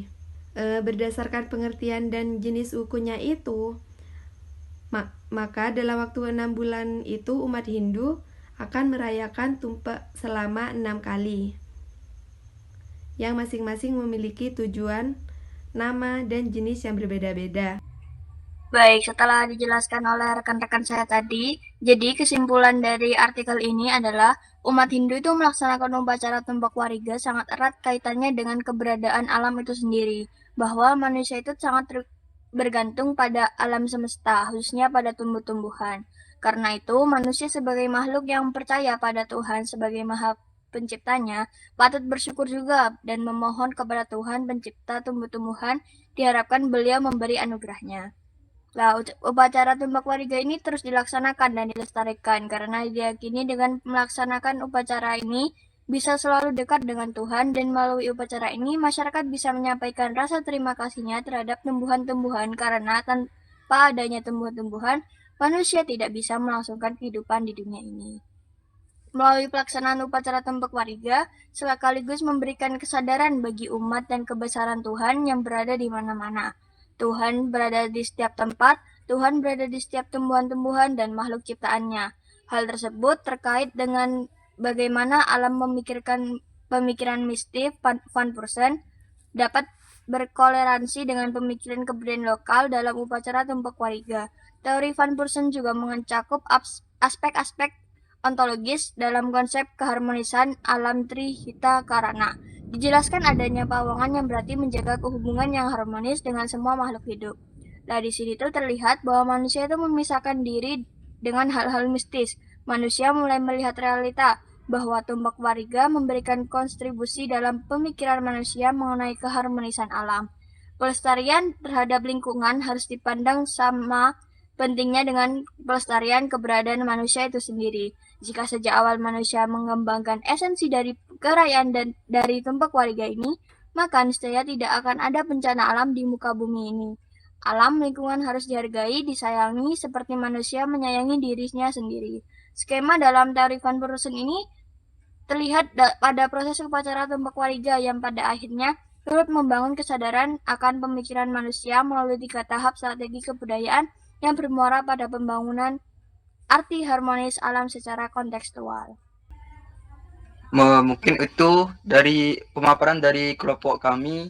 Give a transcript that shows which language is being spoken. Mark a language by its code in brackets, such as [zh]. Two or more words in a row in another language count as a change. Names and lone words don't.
[id] Berdasarkan pengertian dan jenis wukunya itu, maka dalam waktu 6 bulan itu umat Hindu akan merayakan tumpak selama 6 kali yang masing-masing memiliki tujuan, nama, dan jenis yang berbeda-beda. Baik, setelah dijelaskan oleh rekan-rekan saya tadi, jadi kesimpulan dari artikel ini adalah umat Hindu itu melaksanakan upacara tumpak wariga sangat erat kaitannya dengan keberadaan alam itu sendiri, bahwa manusia itu sangat bergantung pada alam semesta, khususnya pada tumbuh-tumbuhan. Karena itu, manusia sebagai makhluk yang percaya pada Tuhan sebagai Maha Penciptanya, patut bersyukur juga dan memohon kepada Tuhan Pencipta tumbuh-tumbuhan, diharapkan beliau memberi anugerahnya. Nah, upacara tumpak wariga ini terus dilaksanakan dan dilestarikan karena diyakini dengan melaksanakan upacara ini bisa selalu dekat dengan Tuhan, dan melalui upacara ini masyarakat bisa menyampaikan rasa terima kasihnya terhadap tumbuhan-tumbuhan, karena tanpa adanya tumbuhan-tumbuhan, manusia tidak bisa melangsungkan kehidupan di dunia ini. Melalui pelaksanaan upacara tumpak wariga, sekaligus memberikan kesadaran bagi umat dan kebesaran Tuhan yang berada di mana-mana. Tuhan berada di setiap tempat, Tuhan berada di setiap tumbuhan-tumbuhan dan makhluk ciptaannya. Hal tersebut terkait dengan bagaimana alam pemikiran mistik Van Persen dapat berkoleransi dengan pemikiran kebudayaan lokal dalam upacara tumpak wariga. Teori Van Persen juga mencakup aspek-aspek ontologis dalam konsep keharmonisan alam Trihitakarana. Dijelaskan adanya pawongan yang berarti menjaga kehubungan yang harmonis dengan semua makhluk hidup. Nah, di sini tuh terlihat bahwa manusia itu memisahkan diri dengan hal-hal mistis. Manusia mulai melihat realita bahwa tumpak wariga memberikan kontribusi dalam pemikiran manusia mengenai keharmonisan alam. Pelestarian terhadap lingkungan harus dipandang sama pentingnya dengan pelestarian keberadaan manusia itu sendiri. Jika sejak awal manusia mengembangkan esensi dari kerayaan dan dari tumpak wariga ini, maka niscaya tidak akan ada bencana alam di muka bumi ini. Alam lingkungan harus dihargai, disayangi seperti manusia menyayangi dirinya sendiri. Skema dalam teori Van Persen ini terlihat pada proses upacara tumpak wariga yang pada akhirnya turut membangun kesadaran akan pemikiran manusia melalui 3 tahap strategi kebudayaan yang bermuara pada pembangunan arti harmonis alam secara kontekstual. Mungkin itu dari pemaparan dari kelompok kami.